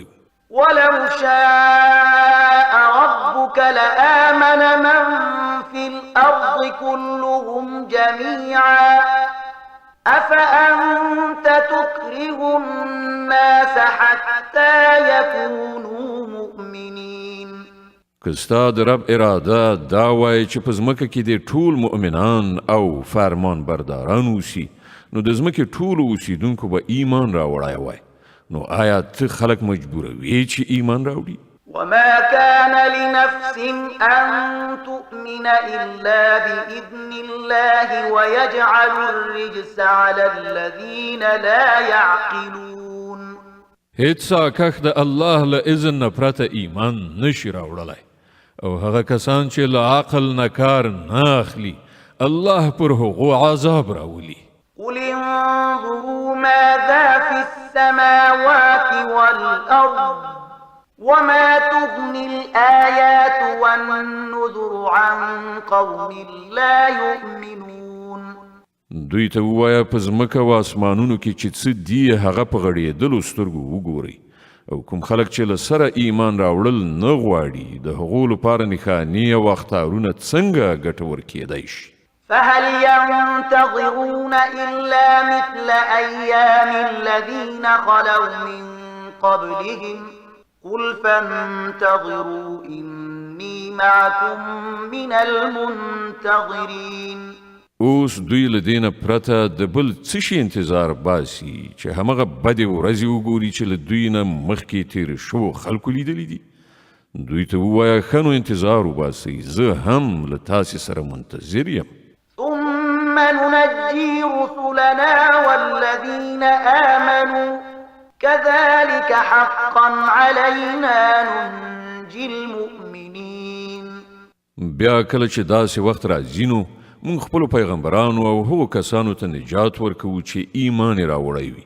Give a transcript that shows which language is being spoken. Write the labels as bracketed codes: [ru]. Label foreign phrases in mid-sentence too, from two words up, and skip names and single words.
[ar] ولو شاء ربك لآمن من في الأرض كلهم جميعا أفأنت تكره الناس حتى يكونوا مؤمنين [ps] که ستا د رب اراده دا وای چې په ځمکه کې د ټول مؤمنان او فرمان برداران اوسي نو د ځمکې ټولو اوسیدونکو به ایمان راوړی وای نو آیا ته خلک مجبوروي چې ایمان راوړي [ar] وما كان لنفس أن تؤمن إلا بإذن الله ويجعل الرجس على الذين لا يعقلون. [ps] هیڅ ساکښ د الله له اذن نه پرته ایمان نشي راوړلی او هغه کسان چې له عقل نه کار نه اخلي الله پر هغو عذاب راولي. [ar] قل انظروا ماذا في السماوات والأرض وما تغني الآيات والنذر عن قوم لا يؤمنون. [ps] دوی ته ووایه په ځمکه او اسمانونو کې چې څه دي هغه په غړېدلو سترګو وګورئ او کوم خلک چې له سره ایمان راوړل نه غواړي د هغو لپاره نښانې او اخطارونه څنګه ګټور کیدی شي. [ar] فهل ينتظرون إلا مثل أيام الذين خلوا من قبلهم قل فانتظروا إني معكم من المنتظرين. [ps] اوس دوی له دې نه پرته د بل څه شي انتظار باسي چې همغه بدې ورځې وګوري چې له دوی نه مخکې تېر شوو خلکو لیدلي دي. دوی ته ووایه ښه نو انتظار وباسئ زه هم له تاسې سره منتظر یم. [ar] ثم ننجي رسلنا والذين آمنوا كذلك حقا علينا ننجي المؤمنين. [ps] بیا کله چې داسې وخت راځي نو موږ خپلو پیغمبرانو او هغو کسانو ته نجات ورکوو چې ایمان یې راوړی وي.